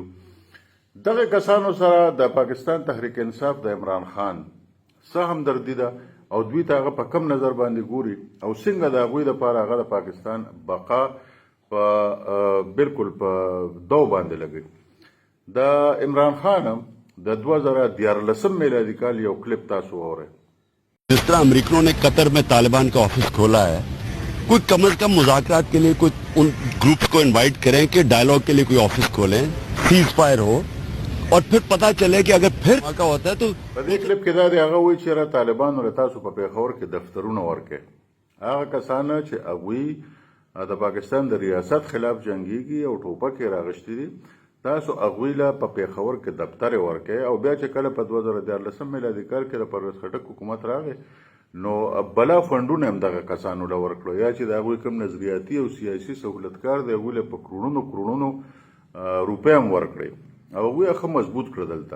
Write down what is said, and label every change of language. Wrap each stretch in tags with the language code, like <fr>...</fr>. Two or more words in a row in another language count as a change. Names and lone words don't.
<ps>دغه کسانو سره د پاکستان تحریک انصاف د عمران خان څه همدردي ده او دوی ته هغه په کم نظر باندې ګوري او څنګه د هغوی دپاره هغه د پاکستان بقا په بالکل په دو باندې لګوي. د عمران خان هم د 2014 میلادي کال یو کلپ تاسو واورئ.</ps> <ur>جس طرح امریکنوں نے قطر میں طالبان کا آفس کھولا ہے، کوئی کم سے کم مذاکرات کے لیے کوئی ان گروپس کو انوائٹ کریں کہ ڈائیلاگ کے لیے کوئی آفس کھولیں,</ur> <en>cease fire</en> <ur>ہو اور پھر پتہ چلے کہ اگر پھر کا ہوتا ہے تو</ur> <ps>په دې کلپ کې دا دی هغه وایي چې را طالبانو له تاسو په پیښور کې دفترونه ورکړي. هغه کسان چې هغوی د پاکستان د ریاست خلاف جنګیږي او ټوپک یې راغشتي دي، تاسو هغوی له په پیښور کې دفتر یې ورکړئ. او بیا چې کله په 2014 میلادي کال کې د پرویز خټک حکومت راغی نو بلا فنډونه هم دغه کسانو له ورکړو، یا چې د هغوی کوم نظریاتي او سیاسي سهولتکار دی هغوی له په کروڑونو روپۍ هم ورکړئ او هغوی ښه مضبوط کړه دلته.</ps>